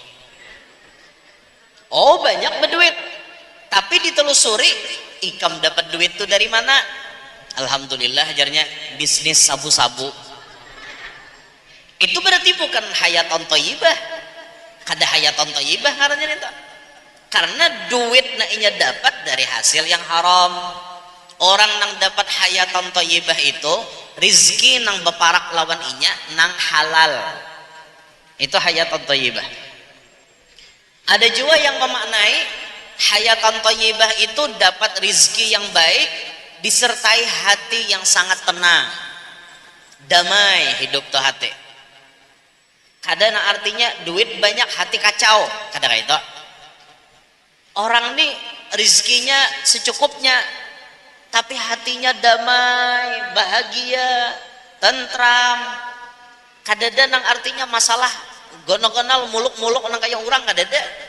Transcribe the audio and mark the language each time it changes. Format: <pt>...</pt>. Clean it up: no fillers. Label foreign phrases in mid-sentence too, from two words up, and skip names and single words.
<bjn>oh banyak berduit tapi ditelusuri ikam dapat duit tuh dari mana alhamdulillah ajarnya bisnis sabu-sabu itu berarti bukan</bjn> <ar>حياة طيبة</ar> <bjn>kada</bjn> <ar>حياة طيبة</ar> <bjn>karena itu karena duit na inya dapat dari hasil yang haram orang nang dapat</bjn> <ar>حياة طيبة</ar> <bjn>itu rizki nang beparak lawan inya nang halal itu hayatan</bjn> <id>thayyibah ada juga yang memaknai</id> <ar>حياة طيبة</ar> <id>itu dapat rizki yang baik disertai hati yang sangat tenang damai hidup tuh hati kadang artinya duit banyak hati kacau kadang itu orang nih rizkinya secukupnya tapi hatinya damai bahagia tentram kadang nang artinya masalah gonal-gonal muluk-muluk nang kayak orang kadang</id>